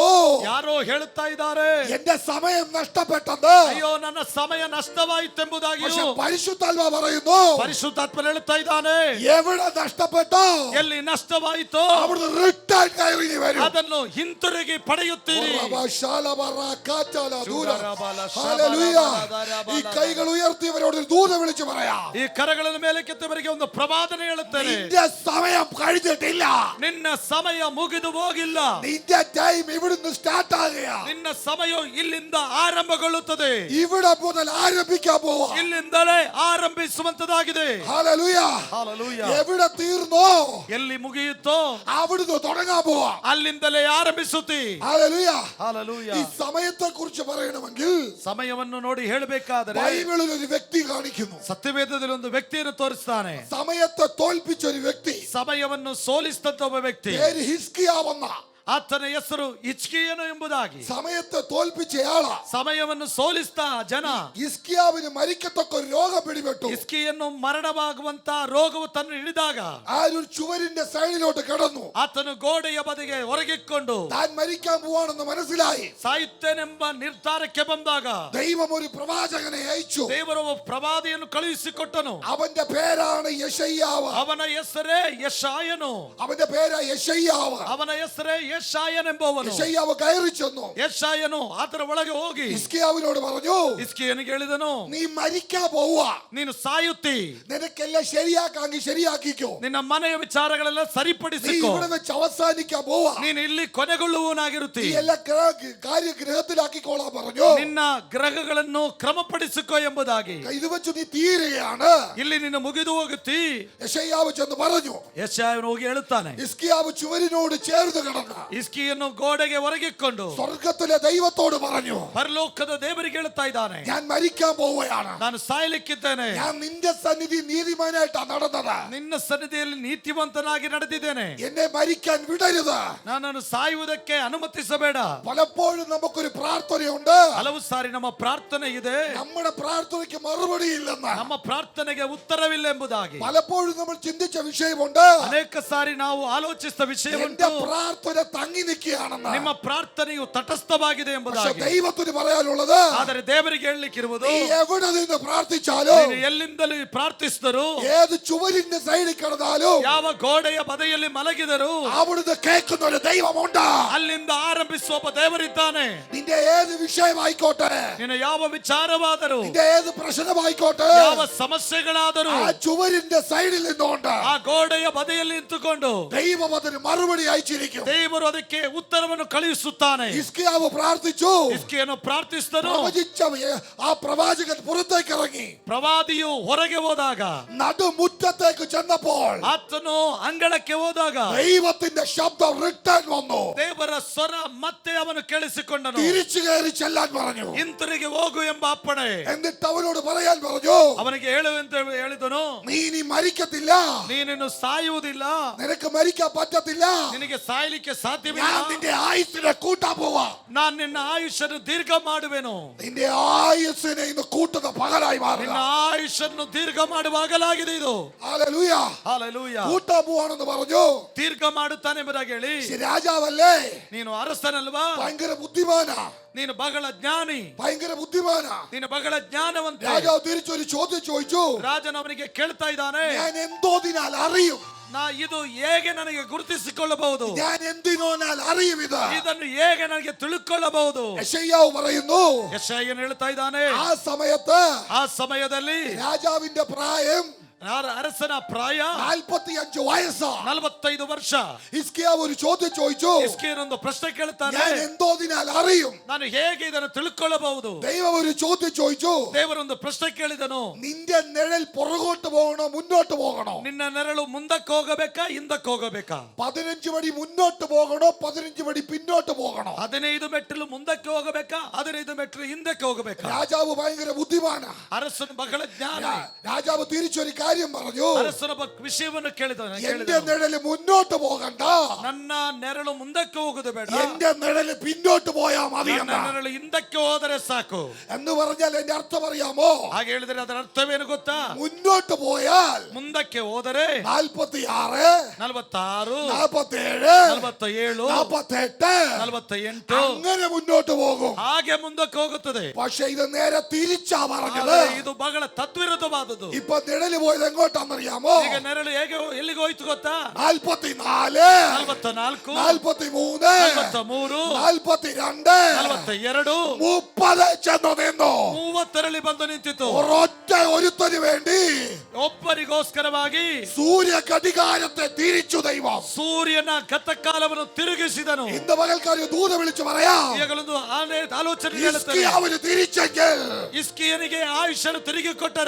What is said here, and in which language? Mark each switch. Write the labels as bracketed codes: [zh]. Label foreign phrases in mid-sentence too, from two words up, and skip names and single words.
[kn] ಯಾರೋ ಹೇಳುತ್ತಾ ಇದ್ದಾರೆ [ml] എന്റെ സമയം നഷ്ടപ്പെട്ടെന്ന്. [kn] ಅಯ್ಯೋ ನನ್ನ ಸಮಯ ನಷ್ಟವಾಯಿತೆಂಬುದಾಗಿ. [ml] പക്ഷെ പരിശുദ്ധാത്മാ പറയുന്നു [kn] ಪರಿಶುದ್ಧಾತ್ಮ ಹೇಳುತ್ತಾ ಇದ್ದಾನೆ [ml] എവിടെ നഷ്ടപ്പെട്ടോ [kn] ಎಲ್ಲಿ ನಷ್ಟವಾಯಿತೋ [ml] അവിടുന്ന് റിട്ടേൺ കയറി വരും. [kn] ಅದನ್ನು ಹಿಂತಿರುಗಿ ಪಡೆಯುತ್ತೀರಿ. [ml] ഹല്ലേലൂയ. ഈ കൈകൾ ഉയർത്തിയവരോട് ഒരു ദൂത വിളിച്ചു പറയാ [kn] ಈ ಕರಗಳನ್ನು ಮೇಲಕ್ಕೆತ್ತವರಿಗೆ ಒಂದು ಪ್ರವಾದನೆ ಹೇಳುತ್ತೇನೆ. [ml] നിന്റെ സമയം കഴിഞ്ഞിട്ടില്ല. [kn] ನಿನ್ನ ಸಮಯ ಮುಗಿದು ಹೋಗಿಲ್ಲ. [ml] നിന്റെ ടൈം ഇവിടുന്ന് സ്റ്റാർട്ട് ആകുക. [kn] ನಿನ್ನ ಸಮಯ ಇಲ್ಲಿಂದ ಆರಂಭಗೊಳ್ಳುತ್ತದೆ. [ml] ഇവിടെ മുതൽ ആരംഭിക്കാൻ പോവാ. [kn] ಇಲ್ಲಿಂದಲೇ ಆರಂಭಿಸುವಂತದಾಗಿದೆ. [ml] ഹല്ലേലൂയ. [kn] ಹಲ್ಲೆಲೂಯ. [ml] എവിടെ തീർന്നോ [kn] ಎಲ್ಲಿ ಮುಗಿಯುತ್ತೋ [ml] അവിടുന്ന് തുടങ്ങാൻ പോവാ. [kn] ಅಲ್ಲಿಂದಲೇ ಆರಂಭಿಸುತ್ತಿ. [ml] ഹല്ലേലൂയ. [kn] ಹಲ್ಲೆಲೂಯ. [ml] ഈ സമയത്തെ കുറിച്ച് പറയണമെങ്കിൽ [kn] ಸಮಯವನ್ನು ನೋಡಿ ಹೇಳಬೇಕಾದರೆ [ml] ബൈബിളിൽ ഒരു വ്യക്തി കാണിക്കുന്നു. [kn] ಸತ್ಯವೇದದಲ್ಲಿ ಒಂದು ವ್ಯಕ್ತಿಯನ್ನು ತೋರಿಸ್ತಾನೆ. [ml] സമയത്തെ തോൽപ്പിച്ച ഒരു വ്യക്തി. [kn] ಸಮಯವನ್ನು ಸೋಲಿಸಿದಂತ ಒಬ್ಬ ವ್ಯಕ್ತಿ. [ml] പേര് ഹിസ്കിയാവെന്ന. [kn] ಆತನ ಹೆಸರು ಹಿಜ್ಕೀಯನು ಎಂಬುದಾಗಿ. [ml] സമയത്തെ തോൽപ്പിച്ചയാളാ. [kn] ಸಮಯವನ್ನು ಸೋಲಿಸ್ತಾ ಜನ. [ml] ഹിസ്കിയാവിന് മരിക്കത്തക്ക ഒരു രോഗം പിടിപെട്ടു. [kn] ಹಿಜ್ಕೀಯನು ಮರಣವಾಗುವಂತ ರೋಗವು ತನ್ನ ಹಿಡಿದಾಗ [ml] ആ ഒരു ചുവരിന്റെ സൈഡിലോട്ട് കിടന്നു. [kn] ಆತನು ಗೋಡೆಯ ಬದಿಗೆ ಹೊರಗಿಕೊಂಡು [ml] താൻ മരിക്കാൻ പോവാണെന്ന് മനസ്സിലായി. [kn] ಸಾಯುತ್ತೇನೆಂಬ ನಿರ್ಧಾರಕ್ಕೆ ಬಂದಾಗ [ml] ദൈവം ഒരു പ്രവാചകനെ അയച്ചു. [kn] ದೇವರು ಪ್ರವಾದಿಯನ್ನು ಕಳುಹಿಸಿಕೊಟ್ಟನು. [ml] അവന്റെ പേരാണ് യെശയ്യാവ്. [kn] ಅವನ ಹೆಸರೇ ಯೆಶಾಯನು. [ml] അവന്റെ പേരാ യെശയ്യാവ്. [kn] ಅವನ ಹೆಸರೇ ಯೆಶಾಯನೆಂಬವನು [ml] യെശയ്യാവ് കയറി ചെന്നു [kn] ಯೆಶಾಯನು ಅದರ ಒಳಗೆ ಹೋಗಿ [ml] ഹിസ്കിയാവിനോട് പറഞ്ഞു, [kn] ಹಿಸ್ಕೀಯನಿಗೆ ಹೇಳಿದನು, [ml] നീ മരിക്കാൻ പോവുക, [kn] ನೀನು ಸಾಯುತ್ತಿ, [ml] നിനക്കെല്ലാം ശരിയാക്കാങ്കി ശരിയാക്കിക്കോ, [kn] ನಿನ್ನ ಮನೆಯ ವಿಚಾರಗಳೆಲ್ಲ [ml] നീ [kn] ಸರಿಪಡಿಸಿಕೋ, [ml] ഇവിടെ വെച്ച് അവസാനിക്കാൻ പോവാ, [kn] ನೀನು ಇಲ್ಲಿ ಕೊನೆಗೊಳ್ಳುವನಾಗಿರುತ್ತಿ, [ml] നീ എല്ലാ കാര്യഗ്രഹത്തിലാക്കിക്കോളാൻ പറഞ്ഞു. [kn] ನಿನ್ನ ಗ್ರಹಗಳನ್ನು ಕ್ರಮಪಡಿಸಿಕೋ ಎಂಬುದಾಗಿ. [ml] ഇത് വെച്ച് നീ തീരുകയാണ്. [kn] ಇಲ್ಲಿ ನಿನ್ನ ಮುಗಿದು ಹೋಗುತ್ತಿ. [ml] യെശയ്യാവ് ചെന്ന് പറഞ്ഞു. [kn] ಯೆಶಾಯನು ಹೋಗಿ ಹೇಳುತ್ತಾನೆ, [ml] ഹിസ്കിയാവ് ചുവരിനോട് ചേർന്ന് കിടന്ന [kn] ಹಿಸ್ಕೀಯನು ಗೋಡೆಗೆ ಒರಗಿಕೊಂಡು [ml] സ്വർഗത്തിലെ ദൈവത്തോട് പറഞ്ഞു, [kn] ಪರಲೋಕದ ದೇವರಿಗೆ ಹೇಳುತ್ತಾ ಇದ್ದಾನೆ, [ml] ഞാൻ മരിക്കാൻ പോവുകയാണ്, [kn] ನಾನು ಸಾಯಲಿಕ್ಕಿದ್ದೇನೆ, [ml] ഞാൻ നിന്റെ സന്നിധി നീതിമാനായിട്ടാ നടന്നത്, [kn] ನಿನ್ನ ಸನ್ನಿಧಿಯಲ್ಲಿ ನೀತಿವಂತನಾಗಿ ನಡೆದಿದ್ದೇನೆ, [ml] എന്നെ മരിക്കാൻ വിടരുത്. [kn] ನನ್ನನ್ನು ಸಾಯುವುದಕ್ಕೆ ಅನುಮತಿಸಬೇಡ. [ml] പലപ്പോഴും നമുക്കൊരു പ്രാർത്ഥനയുണ്ട്, [kn] ಹಲವು ಸಾರಿ ನಮ್ಮ ಪ್ರಾರ್ಥನೆ ಇದೆ, [ml] നമ്മുടെ പ്രാർത്ഥനയ്ക്ക് മറുപടി ഇല്ലെന്ന്. [kn] ನಮ್ಮ ಪ್ರಾರ್ಥನೆಗೆ ಉತ್ತರವಿಲ್ಲ ಎಂಬುದಾಗಿ. [ml] പലപ്പോഴും നമ്മൾ ചിന്തിച്ച വിഷയമുണ്ട്, [kn] ಅನೇಕ ಸಾರಿ ನಾವು ಆಲೋಚಿಸಿದ ವಿಷಯ [ml] എന്റെ [kn] ಉಂಟು, [ml] പ്രാർത്ഥന തങ്ങി നിൽക്കുകയാണെന്ന്. [kn] ನಿಮ್ಮ ಪ್ರಾರ್ಥನೆಯು ತಟಸ್ಥವಾಗಿದೆ [ml] പക്ഷെ [kn] ಎಂಬುದಾಗಿ. [ml] ദൈവത്തിന് പറയാനുള്ളത്, [kn] ಆದರೆ ದೇವರಿಗೆ ಹೇಳಲಿಕ್ಕಿರುವುದು, [ml] നീ എവിടെ നിന്ന് പ്രാർത്ഥിച്ചാലും, [kn] ನೀನು ಎಲ್ಲಿಂದಲೂ ಪ್ರಾರ್ಥಿಸಿದರು, [ml] ഏത് ചുവരിന്റെ സൈഡിൽ കിടന്നാലും, [kn] ಯಾವ ಗೋಡೆಯ ಬದಿಯಲ್ಲಿ ಮಲಗಿದರು, [ml] അവിടുന്ന് കേൾക്കുന്ന ഒരു ദൈവമുണ്ട്. [kn] ಅಲ್ಲಿಂದ ಆರಂಭಿಸುವ ಒಬ್ಬ ದೇವರಿದ್ದಾನೆ. [ml] നിന്റെ ഏത് വിഷയമായിക്കോട്ടെ, [kn] ನಿನ್ನ ಯಾವ ವಿಚಾರವಾದರೂ, [ml] നിന്റെ ഏത് പ്രശ്നമായിക്കോട്ടെ, [kn] ಯಾವ ಸಮಸ್ಯೆಗಳಾದರೂ, [ml] ആ ചുവരിന്റെ സൈഡിൽ നിന്നുകൊണ്ട് [kn] ಆ ಗೋಡೆಯ ಬದಿಯಲ್ಲಿ ನಿಂತುಕೊಂಡು [ml] ദൈവം അതിന് മറുപടി അയച്ചിരിക്കും. [kn] ದೇವರು ಅದಕ್ಕೆ ಉತ್ತರವನ್ನು ಕಳುಹಿಸುತ್ತಾನೆ. [ml] ഹിസ്കിയാവ് പ്രാർത്ഥിച്ചു, [kn] ಹಿಸ್ಕೀಯನು ಪ್ರಾರ್ಥಿಸಿದನು. [ml] പ്രവചിച്ച ആ പ്രവാചകൻ പുറത്തേക്ക് ഇറങ്ങി [kn] ಪ್ರವಾದಿಯು ಹೊರಗೆ ಹೋದಾಗ, [ml] നടുമുറ്റത്തേക്ക് ചെന്നപ്പോൾ [kn] ಆತನು ಅಂಗಳಕ್ಕೆ ಹೋದಾಗ [ml] ദൈവത്തിന്റെ ശബ്ദം റിട്ടേൺ വന്നു. [kn] ದೇವರ ಸ್ವರ ಮತ್ತೆ ಅವನು ಕೇಳಿಸಿಕೊಂಡನು. [ml] തിരിച്ചു കയറി ചെല്ലാൻ പറഞ്ഞു. [kn] ಹಿಂತಿರುಗಿ ಹೋಗು ಎಂಬ ಅಪ್ಪಣೆ. [ml] എന്നിട്ട് അവനോട് പറയാൻ പറഞ്ഞു, [kn] ಅವನಿಗೆ ಹೇಳುವಂತ ಹೇಳಿದನು, [ml] നീ ഇനി മരിക്കത്തില്ല, [kn] ನೀನಿನ್ನು ಸಾಯುವುದಿಲ್ಲ, [ml] നിനക്ക് മരിക്കാൻ പറ്റത്തില്ല, [kn] ನಿನಗೆ ಸಾಯಲಿಕ್ಕೆ ಸಾಧ್ಯವಿಲ್ಲ, [ml] ഞാൻ നിന്റെ ആയുസ്സിനെ കൂട്ടാൻ പോവാ, [kn] ನಾನು ನಿನ್ನ ಆಯುಷ್ಯನ್ನು ದೀರ್ಘ ಮಾಡುವೆನು, [ml] നിന്റെ ആയുസ്സിനെ ഇന്ന് കൂട്ടുന്ന പകലായി മാറുക. [kn] ನಿನ್ನ ಆಯುಷ್ಯನ್ನು ದೀರ್ಘ ಮಾಡುವಾಗಲಾಗಿದೆ ಇದು. [ml] ഹല്ലേലൂയ. [kn] ಹಾಲೆಲೂಯ. [ml] കൂട്ടാൻ പോവാണെന്ന് പറഞ്ഞു. [kn] ದೀರ್ಘ ಮಾಡುತ್ತಾನೆ ಎಂಬುದಾಗಿ ಹೇಳಿ, [ml] രാജാവല്ലേ, [kn] ನೀನು ಅರಸನಲ್ವಾ, [ml] ഭയങ്കര ബുദ്ധിമാനാ, [kn] ನೀನು ಬಹಳ ಜ್ಞಾನಿ, [ml] ഭയങ്കര ബുദ്ധിമാനാ. [kn] ನೀನು ಬಹಳ ಜ್ಞಾನವಂತ. [ml] രാജാവ് തിരിച്ചൊരു ചോദ്യം ചോദിച്ചു, [kn] ರಾಜನ ಅವನಿಗೆ ಕೇಳ್ತಾ ಇದ್ದಾನೆ, [ml] ഞാൻ എന്തോതിനാൽ അറിയും, [kn] ಇದು ಹೇಗೆ ನನಗೆ ಗುರುತಿಸಿಕೊಳ್ಳಬಹುದು, [ml] ഞാൻ എന്തിനോനാൽ അറിയും ഇത്. [kn] ಇದನ್ನು ಹೇಗೆ ನನಗೆ ತಿಳ್ಕೊಳ್ಳಬಹುದು. [ml] യെശയ്യാവ് പറയുന്നു, [kn] ಯೆಶಾಯನು ಹೇಳ್ತಾ ಇದ್ದಾನೆ, [ml] ആ സമയത്ത് [kn] ಆ ಸಮಯದಲ್ಲಿ [ml] രാജാവിന്റെ പ്രായം [kn] ಅರಸನ ಪ್ರಾಯ [ml] 45 വയസ്സാ. [kn] 45 ವರ್ಷ. [ml] ഹിസ്കിയാവ് ഒരു ചോദ്യം ചോദിച്ചു, [kn] ಹಿಸ್ಕೀಯನೊಂದು ಪ್ರಶ್ನೆ ಕೇಳ್ತಾನೆ, [ml] ഞാൻ എന്തോതിനാൽ അറിയും. [kn] ನಾನು ಹೇಗೆ ಇದನ್ನು ತಿಳ್ಕೊಳ್ಳಬಹುದು. [ml] ദൈവം ഒരു ചോദ്യം ചോദിച്ചു, [kn] ದೇವರೊಂದು ಪ್ರಶ್ನೆ ಕೇಳಿದನು, [ml] നിന്റെ നിഴൽ പുറകോട്ട് പോകണോ മുന്നോട്ട് പോകണോ, [kn] ನಿನ್ನ ನೆರಳು ಮುಂದಕ್ಕೆ ಹೋಗಬೇಕಾ ಹಿಂದಕ್ಕೆ ಹೋಗಬೇಕಾ, [ml] 15 പടി മുന്നോട്ട് പോകണോ 15 പടി പിന്നോട്ട് പോകണോ. [kn] 15 ಮೆಟ್ಟಿಲು ಮುಂದಕ್ಕೆ ಹೋಗಬೇಕಾ 15 ಮೆಟ್ಟಿಲು ಹಿಂದಕ್ಕೆ ಹೋಗಬೇಕಾ. [ml] രാജാവ് ഭയങ്കര ബുദ്ധിമാനാ. [kn] ಅರಸನು ಬಹಳ ಜ್ಞಾನಿ. [ml] രാജാവ് തിരിച്ചൊരു കാര്യം പറഞ്ഞു, [kn] ಅರಸನ ವಿಷಯವನ್ನು ಕೇಳಿದನು, [ml] എന്റെ നിഴല് മുന്നോട്ട് പോകണ്ട, [kn] ನನ್ನ ನೆರಳು ಮುಂದಕ್ಕೆ ಹೋಗುದು ಬೇಡ, [ml] എന്റെ നിഴല് പിന്നോട്ട് പോയാ മതി [kn] ನನ್ನ ನೆರಳು ಹಿಂದಕ್ಕೆ ಹೋದರೆ ಸಾಕು [ml] എന്ന് പറഞ്ഞാൽ എന്റെ അർത്ഥം അറിയാമോ? [kn] ಹಾಗೆ ಹೇಳಿದ್ರೆ ಅದರ ಅರ್ಥವೇನು ಗೊತ್ತಾ? [ml] മുന്നോട്ട് പോയാൽ [kn] ಮುಂದಕ್ಕೆ ಹೋದರೆ [ml] 46 [kn] 46 [ml] 47 [kn] 47 [ml] 48 [kn] 48 [ml] അങ്ങനെ മുന്നോട്ട് പോകും. [kn] ಹಾಗೆ ಮುಂದಕ್ಕೆ ಹೋಗುತ್ತದೆ. [ml] പക്ഷെ ഇത് നേരെ തിരിച്ചാ പറഞ്ഞത്. [kn] ಆದರೆ ಇದು ಬಹಳ ತದ್ವಿರುದ್ಧವಾದದ್ದು. [ml] ഇപ്പൊ നിഴല് പോയത് എങ്ങോട്ടാണെന്നറിയാമോ? [kn] ಈಗ ನೆರಳು ಹೇಗೆ ಎಲ್ಲಿಗೆ ಹೋಯ್ತು ಗೊತ್ತಾ? [ml] 44 [kn] 44 [ml] 43 [kn] 43 [ml] 42 [kn] 42 [ml] 30 ചെന്നു നിന്നു. [kn] 30 ಬಂದು ನಿಂತಿತು. [ml] ഒരൊറ്റ ഒരുത്തന് വേണ്ടി [kn] ಒಬ್ಬರಿಗೋಸ್ಕರವಾಗಿ [ml] സൂര്യ ഘടികാരത്തെ തിരിച്ചു ദൈവം. [kn] ಸೂರ್ಯನ ಗತಕಾಲವನ್ನು ತಿರುಗಿಸಿದನು. [ml] ഇന്ന് പകൽക്കാരി ദൂത വിളിച്ചു പറയാം, [kn] ಈಗಲೊಂದು ಆಲೋಚನೆ [ml] ഹിസ്കിയാവിന് തിരിച്ചെങ്കിൽ [kn] ಹಿಸ್ಕೀಯನಿಗೆ ಆಯುಷ್ಯನು ತಿರುಗಿ ಕೊಟ್ಟರೆ